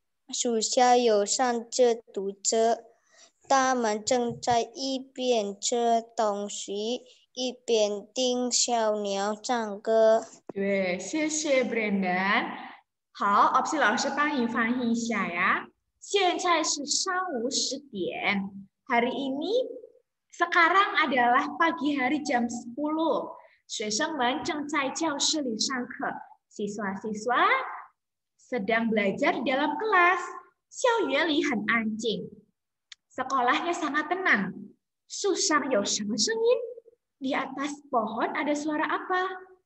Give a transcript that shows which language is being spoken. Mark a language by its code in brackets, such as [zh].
[zh] 树下有3只兔子。他们正在一边吃东西，一边听小鸟唱歌。对，谢谢 Brandon。好，opsi 老师帮你翻译一下呀。现在是3:50点。 [id] Hari ini sekarang adalah pagi hari jam 10. [zh] 学生们正在教室里上课。 [id] Siswa-siswa sedang belajar di dalam kelas. [zh] 校园里很安静。 [id] Sekolahnya sangat tenang. [zh] 树上有什么声音? [id] Di atas pohon ada suara apa?